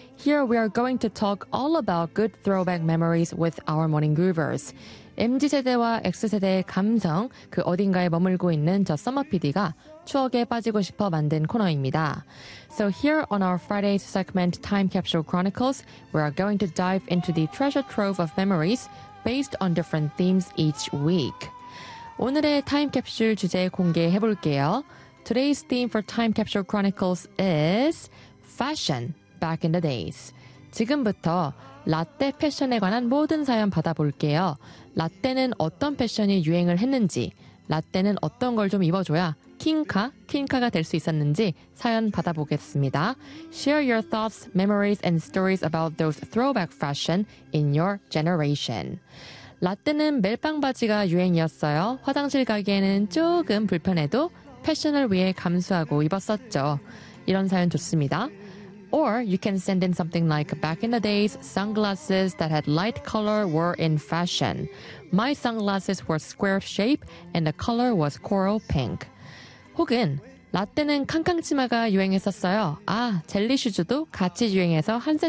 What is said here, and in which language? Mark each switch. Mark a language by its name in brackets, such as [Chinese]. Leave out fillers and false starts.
[English] Here we are going to talk all about good throwback memories with our Morning Groovers. [Korean] MZ세대와 X세대의 감성, 그 어딘가에 머물고 있는 저 서머 PD가 추억에 빠지고 싶어 만든 코너입니다. [English] So here on our Friday's segment Time Capsule Chronicles, we are going to dive into the treasure trove of memories based on different themes each week. [Korean] 오늘의 Time Capsule 주제 공개해 볼게요. [English] Today's theme for Time Capsule Chronicles is Fashion Back in the Days. [Korean] 지금부터 라떼 패션에 관한 모든 사연 받아볼게요. 라떼는 어떤 패션이 유행을 했는지, 라떼는 어떤 걸 좀 입어줘야 킹카, 퀸카가 될 수 있었는지 사연 받아보겠습니다. [English] Share your thoughts, memories, and stories about those throwback fashion in your generation. [Korean] 라떼는 멜빵 바지가 유행이었어요. 화장실 가기에는 조금 불편해도 패션을 위해 감수하고 입었었죠. 이런 사연 좋습니다. [English] Or you can send in something like back in the days, sunglasses that had light color were in fashion. My sunglasses were square shape and the color was coral pink. [Korean] 혹은 라떼는 캉캉치마가 유행했었어요. 아, 젤리 슈즈도 같이 유행해서 한 세트.